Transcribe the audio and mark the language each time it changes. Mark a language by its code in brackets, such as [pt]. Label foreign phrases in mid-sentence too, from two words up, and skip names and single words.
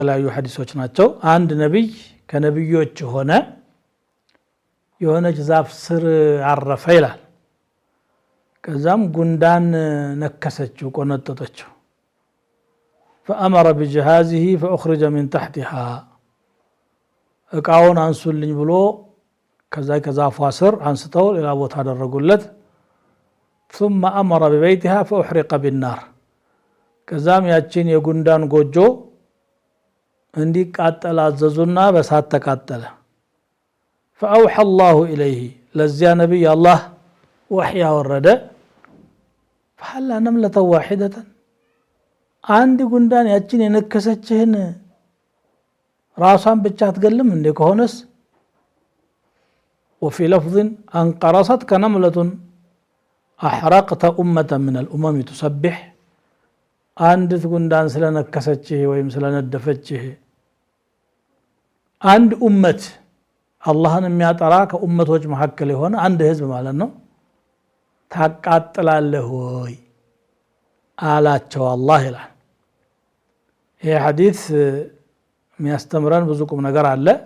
[am] የተለያዩ ሐዲሶች ናቸው አንድ ነብይ ከነብዮች የሆነች ዛፍ ስር አረፈ ይላል ከዛም ጉንዳን ነከሰችው ቆነጠጠችው [ar] فأمر بجهازه فأخرج من تحتها [am] እቃውን አንሱልኝ ብሎ ከዛፏ ስር አንስተው ሌላ ቦታ አደረጉለት [ar] ثم أمر ببيتها فأحرق بالنار [am] ከዛም ያቺን የጉንዳን ጎጆ እንዲቃጠል አዘዙና በሳት ተቃጠለ [ar] فأوحى الله إليه [am] ለዚያ ነብይ አላህ ወህይ አወረደ [ar] فحل نملة واحدة [am] አንድ ጉንዳን ያቺን የነከሰችህን ራሷን ብቻ አትገልም እንዴ ከሆነስ [ar] وفي لفظ انقرصت كنملة احرقت امه من الامم تسبح [am] አንድ ጉንዳን ስለነከሰችህ ወይም ስለነደፈችህ አንድ ኡመት አላህን የሚያጠራ ከኡመቶች መካከል የሆነ አንድ ህዝብ ማለት ነው ታቃጥላለህ ወይ አላቸው አላህ ይላል ይሄ ሐዲስ የሚያስተምረን ብዙ ቁም ነገር አለ